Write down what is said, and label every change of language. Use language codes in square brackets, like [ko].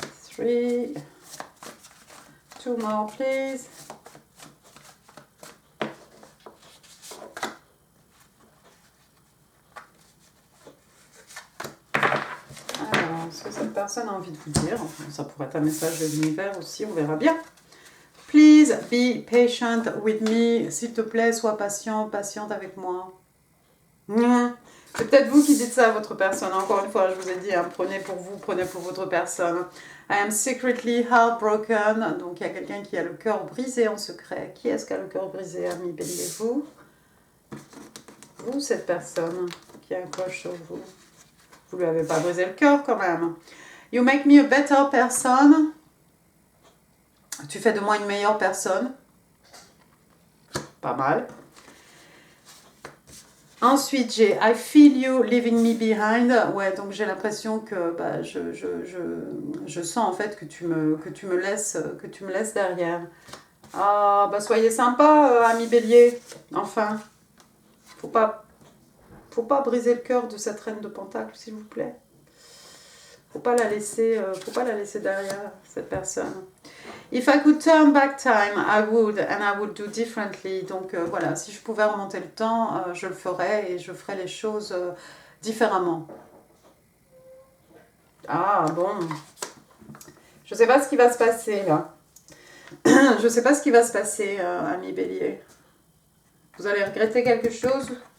[en] 3. 2 more, please. [fr] Alors, ce que cette personne a envie de vous dire, ça pourrait être un message de l'univers aussi, on verra bien. [en] Please be patient with me. [fr] S'il te plaît, sois patient, patiente avec moi. C'est peut-être vous qui dites ça à votre personne. Encore une fois, je vous ai dit, hein, prenez pour vous, prenez pour votre personne. [en] I am secretly heartbroken. [fr] Donc, il y a quelqu'un qui a le cœur brisé en secret. Qui est-ce qui a le cœur brisé, ami Bélier? Vous? Vous, cette personne qui a un crush sur vous. Vous lui avez pas brisé le cœur quand même. [en] You make me a better person. [fr] Tu fais de moi une meilleure personne. Pas mal. Ensuite, j'ai [en] I feel you leaving me behind. [fr] Ouais, donc j'ai l'impression que je sens en fait que tu me laisses derrière. Ah, bah soyez sympa, ami Bélier. Enfin, faut pas briser le cœur de cette reine de Pentacle, s'il vous plaît. Faut pas la laisser derrière, cette personne. [en] If I could turn back time, I would, and I would do differently. [fr] Donc voilà, si je pouvais remonter le temps, je le ferais et je ferais les choses différemment. Ah bon, je sais pas ce qui va se passer là. Je sais pas ce qui va se passer, ami Bélier. Vous allez regretter quelque chose?